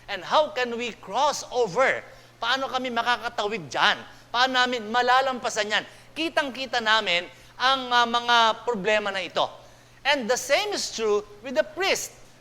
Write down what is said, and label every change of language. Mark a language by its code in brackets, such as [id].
[en] And how can we cross over? [tl] Paano kami makakatawid dyan? Paano namin malalampasan yan? Kitang-kita namin ang mga problema na ito. [en] And the same is true with the priest.